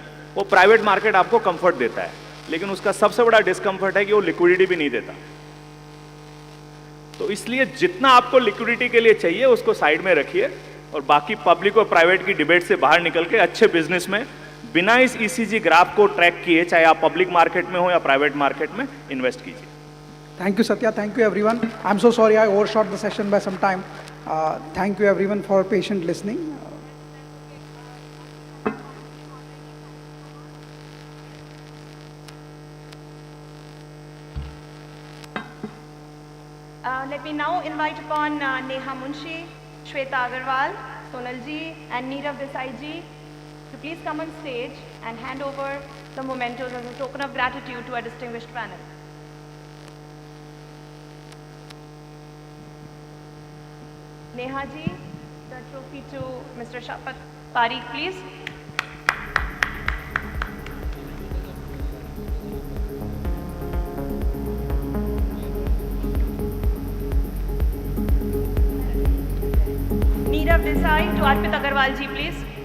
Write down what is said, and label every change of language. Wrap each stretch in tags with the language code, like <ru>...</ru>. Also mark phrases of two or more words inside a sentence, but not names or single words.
<hi>वो</hi> <en>private market</en> <hi>आपको कंफर्ट देता है, लेकिन उसका सबसे बड़ा डिस्कम्फर्ट है कि वो लिक्विडिटी भी नहीं देता. तो इसलिए जितना आपको लिक्विडिटी के लिए चाहिए उसको साइड में रखिए, और बाकी पब्लिक और प्राइवेट की डिबेट से बाहर निकल के अच्छे बिजनेस में बिना इस</hi> <en>ECG graph</en> <hi>को ट्रैक किए, चाहे आप</hi> <en>public market</en> <hi>में हो या</hi> <en>private market</en> <hi>में, इन्वेस्ट कीजिए.</hi> <en>Thank you, Satya. Thank you, everyone. I'm so sorry I overshot the session by some time. Thank you, everyone, for patient listening. Let me now invite upon Neha Munshi, Shweta Agarwal, Sonal ji, and Neerav Desai ji to please come on stage and hand over the mementos as a token of gratitude to our distinguished panel. Neha ji, the trophy to Mr. Shapat Parikh, please. Neerav Desai to Arpit Agarwal ji, please.</en>